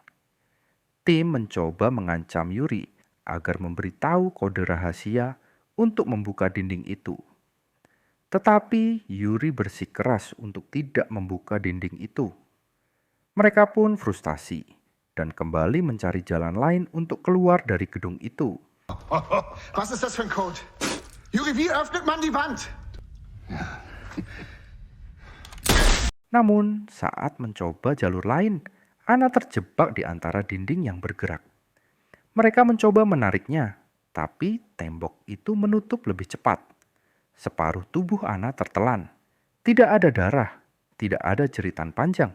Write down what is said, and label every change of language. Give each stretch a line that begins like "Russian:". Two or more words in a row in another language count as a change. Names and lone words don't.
Indonesian: Tim mencoba mengancam Yuri agar memberitahu kode rahasia untuk membuka dinding itu. Tetapi Yuri bersikeras untuk tidak membuka dinding itu. Mereka pun frustasi dan kembali mencari jalan lain untuk keluar dari gedung itu.
German: Was ist das für ein Code? Juri, wie öffnet man die Wand?
Indonesian: Namun, saat mencoba jalur lain, Anna terjebak di antara dinding yang bergerak. Mereka mencoba menariknya, tapi tembok itu menutup lebih cepat. Separuh tubuh Anna tertelan. Tidak ada darah, tidak ada jeritan panjang.